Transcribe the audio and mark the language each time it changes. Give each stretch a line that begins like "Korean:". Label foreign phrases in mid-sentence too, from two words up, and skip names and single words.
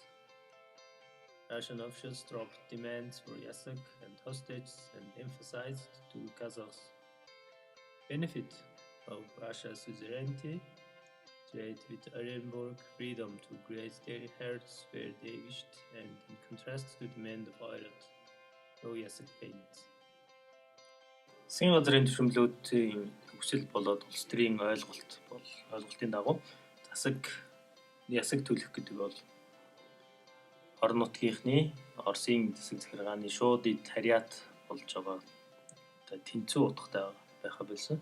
English: Russian officials dropped demands for Yasak and hostages and emphasized to Kazakhs' benefit of Russia's suzerainty, trade with Orenburg, freedom to graze their herds where they wished, and in contrast to demand of Oirat, no Yasak payments.
Mongolian: Засгийн газрын төшөмлүүдийн хүсэл болоод улс төрийн ойлголтын дагуу Ясаг төлөх гэдэг бол орон нутгийнхны Оросын засаг захиргааны шууд эд харьяат болж байгаа тэнцүү утгатай байха болсон.